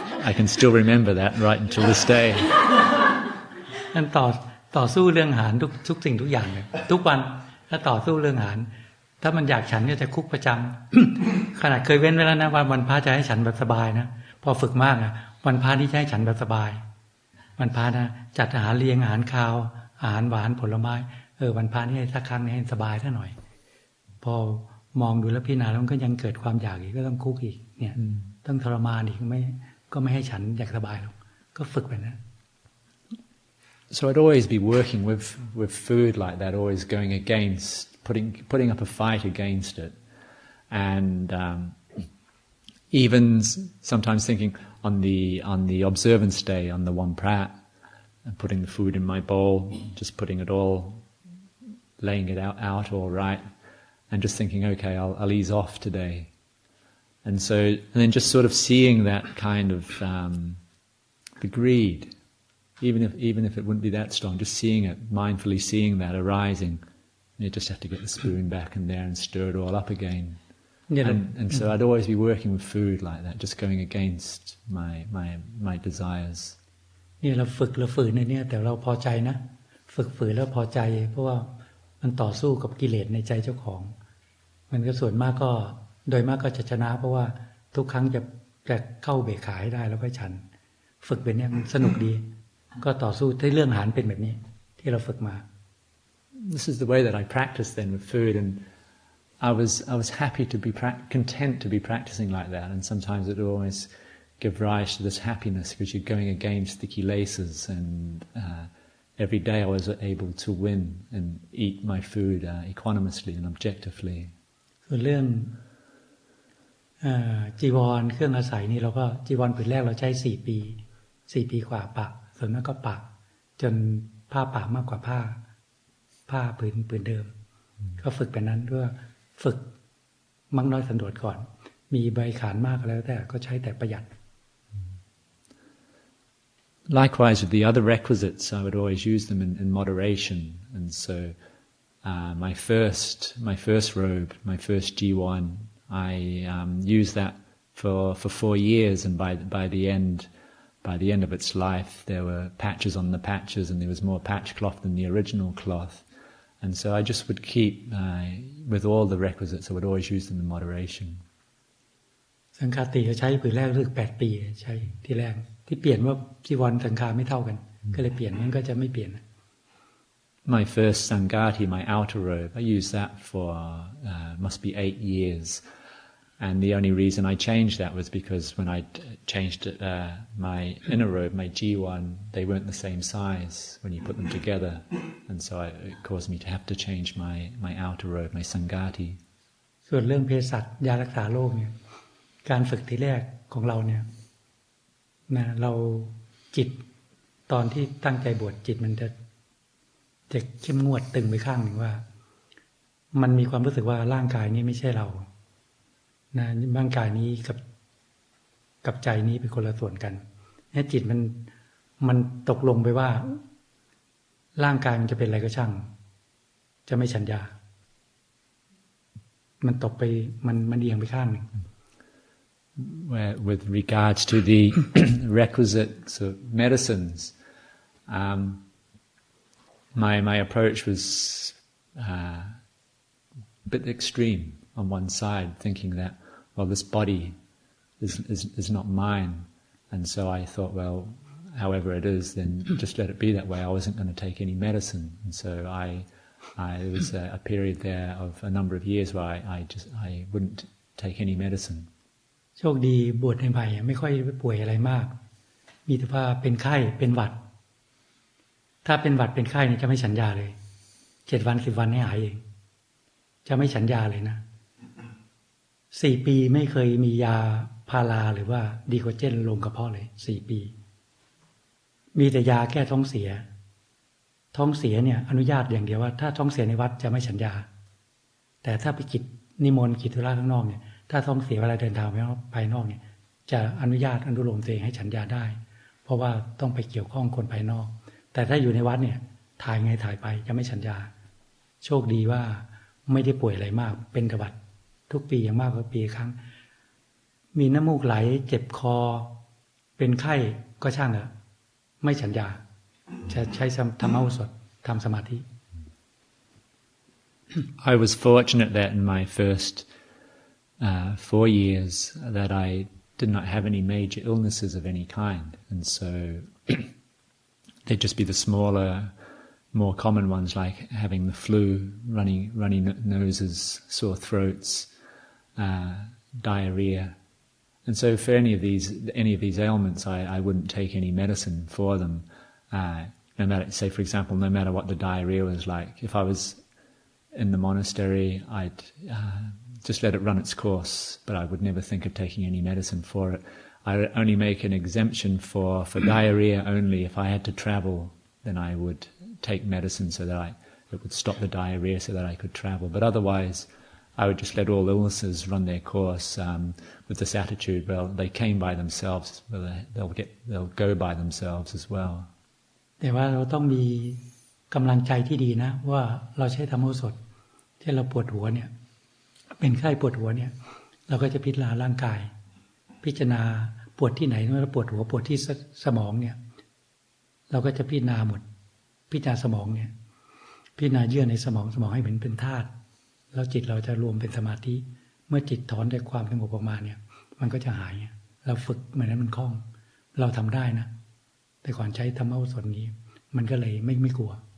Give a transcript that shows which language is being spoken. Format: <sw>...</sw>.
<en>I can still remember that right until this day.</en> <th>นั่นต่อสู้เรื่องอาหารทุกสิ่งทุกอย่างเลยทุกวันถ้าต่อสู้เรื่องอาหารถ้ามันอยากฉันก็จะคุกประจำ ขนาดเคยเว้นไว้แล้วนะวันพระจะให้ฉันแบบสบายนะพอฝึกมากวันพระนี่จะให้ฉันแบบสบายวันพระนะจัดอาหารเลี้ยงอาหารคาวอาหารหวานผลไม้วันพระนี่สักครั้งให้สบายซะหน่อยพอมองดูแล้วพี่นาแล้วมันก็ยังเกิดความอยากอีกก็ต้องคุกอีกเนี่ยต้องทรมานอีกก็ไม่ให้ฉันอยากสบายหรอกก็ฝึกไปนะ</th> <en>So I'd always be working with food like that, always going against, putting up a fight against it, and even sometimes thinking on the observance day, on the one prat, and putting the food in my bowl, just putting it all, laying it out all right, and just thinking, okay, I'll ease off today. And then just sort of seeing that kind of the greed, even if it wouldn't be that strong, just seeing it, mindfully seeing that arising. You just have to get the spoon back in there and stir it all up again. And so I'd always be working with food like that, just going against my desires.</en> <th>นี่เราฝืนในนี้แต่เราพอใจนะฝืนแล้วพอใจเพราะว่ามันต่อสู้กับกิเลสในใจเจ้าของมันก็ส่วนมากก็โดยมากก็จะชนะเพราะว่าทุกครั้งจะเข้าเบกขาให้ได้แล้วก็ฉันฝึกเป็นเนี่ยมันสนุกดีก็ต่อสู้ในเรื่องอาหารเป็นแบบนี้ที่เราฝึกมา</th> <en>This is the way that I practiced then with food, and I was happy to be content to be practicing like that, and sometimes it would always give rise to this happiness because you're going against the kilesas, and every day I was able to win and eat my food equanimously and objectively.</en> <th>ส่วนเรื่องจีวรเครื่องอาศัยนี่เราก็จีวรผืนแรกเราใช้4 ปีกว่าปักส่วนมากก็ปักจนผ้าปักมากกว่าผ้าผืนเดิมก็ฝึกแบบนั้นก็ฝึกมักน้อยสันโดษก่อนมีใบขานมากแล้วแต่ก็ใช้แต่ประหยัด</th> <en>Likewise with the other requisites, I would always use them in moderation, and so my first robe, my first G1, I used that for 4 years, and by the end of its life, there were patches on the patches, and there was more patch cloth than the original cloth. And so I just would keep, with all the requisites, I would always use them in moderation.</en> <th>สังฆาติเขาใช้ผืนแรกรู้สึก8 ปีใช้ที่แรกที่เปลี่ยนว่าจีวรสังฆาไม่เท่ากันก็เลยเปลี่ยนมันก็จะไม่เปลี่ยน</th> <en>My first sangati, my outer robe, I used that for must be 8 years. And the only reason I changed that was because when I changed my inner robe, my G1, they weren't the same size when you put them together. And so it caused me to have to change my outer robe, my sangati.</en> <th>ส่วนเรื่องเภสัชยารักษาโรคเนี่ยการฝึกทีแรกของเราเนี่ยนะเราจิตตอนที่ตั้งใจบวชจิตมันจะ จะเข้มงวดตึงไปข้างหนึ่งว่ามันมีความรู้สึกว่าร่างกายนี้ไม่ใช่เรานะร่างกายนี้กับใจนี้เป็นคนละส่วนกันเนี่ยจิตมันตกลงไปว่าร่างกายมันจะเป็นอะไรก็ช่างจะไม่ฉันยามันตกไปมันเอียงไปข้างหนึ่ง</th> <en>With regards to the requisites of medicines, my approach was a bit extreme on one side, thinking that, well, this body is not mine, and so I thought, well, however it is, then just let it be that way. I wasn't going to take any medicine, and so there was a period there of a number of years where I wouldn't take any medicine.</en> <th>โชคดีบวชใหม่ๆไม่ค่อยป่วยอะไรมากมีแต่ว่าเป็นไข้เป็นหวัดถ้าเป็นหวัดเป็นไข้เนี่ยจะไม่ฉันยาเลย7 วัน10 วันให้หายเองจะไม่ฉันยาเลยนะ4 ปีไม่เคยมียาพาราหรือว่าดีโคเจนลงกระเพาะเลย4 ปีมีแต่ยาแก้ท้องเสีย เนี่ยอนุญาตอย่างเดียวว่าถ้าท้องเสียในวัดจะไม่ฉันยาแต่ถ้าไปกิจนิมนต์กิจธุระข้างนอกเนี่ยถ้าท้องเสียเวลาเดินทางไปภายนอกเนี่ยจะอนุญาตอนุโลมตัวเองให้ฉันยาได้เพราะว่าต้องไปเกี่ยวข้องคนภายนอกแต่ถ้าอยู่ในวัดเนี่ยถ่ายไงถ่ายไปจะไม่ฉันยา โชคดีว่าไม่ได้ป่วยอะไรมากเป็นกระบาดทุกปีอย่างมากก็ปีครั้งมีน้ำมูกไหลเจ็บคอเป็นไข้ก็ช่างเถอะไม่ฉันยาจะใช้ธรรมโอสถทำสมาธิ</th> <en>I was fortunate that in my first 4 years that I did not have any major illnesses of any kind, and so they'd just be the smaller, more common ones like having the flu, runny noses, sore throats, diarrhea, and so for any of these ailments, I wouldn't take any medicine for them. No matter, say for example, no matter what the diarrhea was like, if I was in the monastery, I'd just let it run its course, but I would never think of taking any medicine for it. I would only make an exemption for diarrhea only if I had to travel, then I would take medicine so that it would stop the diarrhea so that I could travel. But otherwise, I would just let all illnesses run their course with this attitude, well, they came by themselves, well, they'll go by themselves as well.</en> <th>แต่ว่าเราต้องมีกำลังใจที่ดีนะว่าเราใช้ธรรมโอสถที่เราปวดหัวเนี่ยเป็นไข้ปวดหัวเนี่ยเราก็จะพิจารณาร่างกายพิจารณาปวดที่ไหนเมื่อปวดหัวปวดที่สมองเนี่ย เราก็จะพิจารณาหมดพิจารณาสมองเนี่ยพิจารณาเยื่อในสมองให้เป็นธาตุแล้วจิตเราจะรวมเป็นสมาธิเมื่อจิตถอนจากความสงบออกมาเนี่ยมันก็จะหายเราฝึกเหมือนนั้นมันคล่องเราทำได้นะแต่ก่อนใช้ธรรมโอสถนี้มันก็เลยไม่กลัว</th>